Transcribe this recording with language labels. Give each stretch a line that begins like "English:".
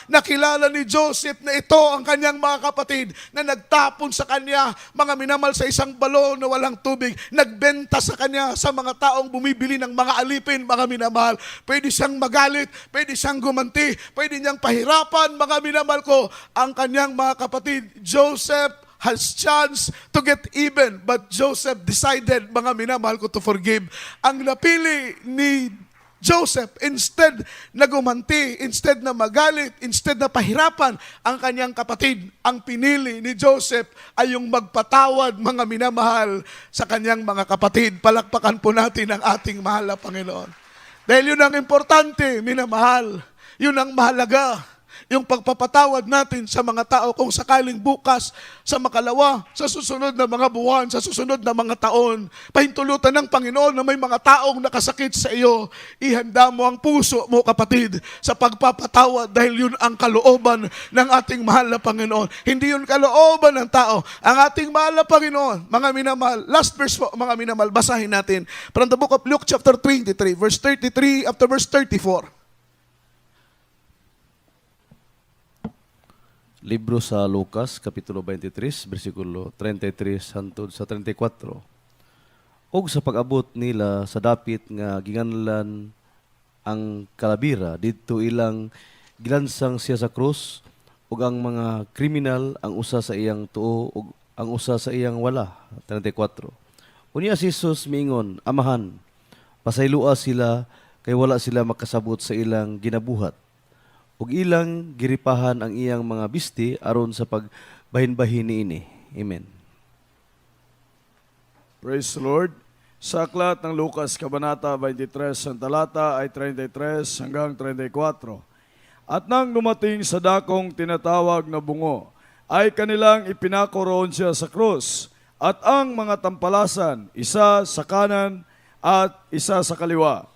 Filipino: Nakilala ni Joseph na ito ang kanyang mga kapatid na nagtapon sa kanya, mga minamahal, sa isang balon na walang tubig. Nagbenta sa kanya sa mga taong bumibili ng mga alipin, mga minamahal. Pwede siyang magalit, pwede siyang gumanti, pwede niyang pahirapan, mga minamahal ko, ang kanyang mga kapatid.
English: Joseph has chance to get even, but Joseph decided, mga minamahal ko, to forgive.
Filipino: Ang napili ni Joseph, instead na gumanti, instead na magalit, instead na pahirapan ang kanyang kapatid, ang pinili ni Joseph ay yung magpatawad, mga minamahal, sa kanyang mga kapatid. Palakpakan po natin ang ating mahal na Panginoon. Dahil yun ang importante, minamahal. Yun ang mahalaga. Yung pagpapatawad natin sa mga tao kung sakaling bukas, sa makalawa, sa susunod na mga buwan, sa susunod na mga taon, pahintulutan ng Panginoon na may mga taong nakasakit sa iyo, ihanda mo ang puso mo, kapatid, sa pagpapatawad dahil yun ang kalooban ng ating mahal na Panginoon. Hindi yun kalooban ng tao. Ang ating mahal na Panginoon, mga minamahal, last verse po, mga minamahal, basahin natin.
English: From the book of Luke chapter 23, verse 33 up to verse 34.
Cebuano: Libro sa Lucas, Kapitulo 23, versikulo 33 hangtod sa 34. Og sa pag-abot nila sa dapit nga ginganlan ang kalabira, didto ilang gilansang siya sa krus, ug ang mga kriminal, ang usa sa iyang tuo, ug ang usa sa iyang wala. 34. Unya si Jesus miingon, Amahan, pasaylua sila, kay wala sila makasabot sa ilang ginabuhat. Ug ilang giripahan ang iyang mga bisti aron sa pagbahin-bahin niini. Amen.
English: Praise the Lord.
Filipino: Sa aklat ng Lucas, Kabanata 23, ang talata ay 33 hanggang 34. At nang dumating sa dakong tinatawag na bungo, ay kanilang ipinakoroon siya sa krus, at ang mga tampalasan, isa sa kanan at isa sa kaliwa.